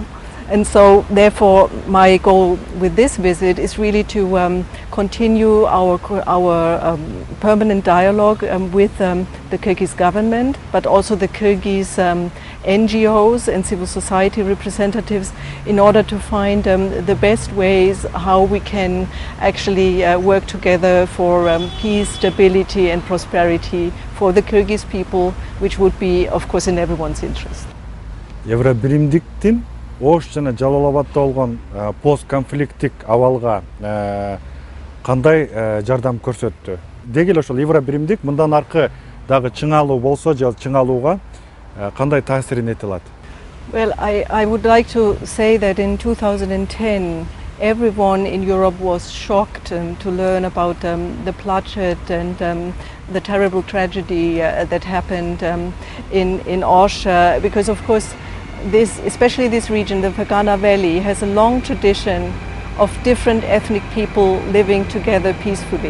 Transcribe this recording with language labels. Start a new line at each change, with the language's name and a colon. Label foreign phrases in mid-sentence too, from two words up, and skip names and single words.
English: And so therefore my goal with this visit is really to continue our permanent dialogue with the Kyrgyz government, but also the Kyrgyz NGOs and civil society representatives, in order to find the best ways how we can actually work together for peace, stability and prosperity for the Kyrgyz people, which would be, of course, in everyone's interest.
Kyrgyz: Евро биримдиктин Ош жана Жалалабадда болгон постконфликттик абалга кандай жардам көрсөттү? Деги эле ошол Евро биримдик мындан аркы дагы чыңалуу болсо же чыңалууга кандай таасирин эте алат?
English: Well, I would like to say that in 2010 everyone in Europe was shocked to learn about the bloodshed and the terrible tragedy that happened in Osh, because of course especially this region, the Fergana Valley, has a long tradition of different ethnic people living together peacefully.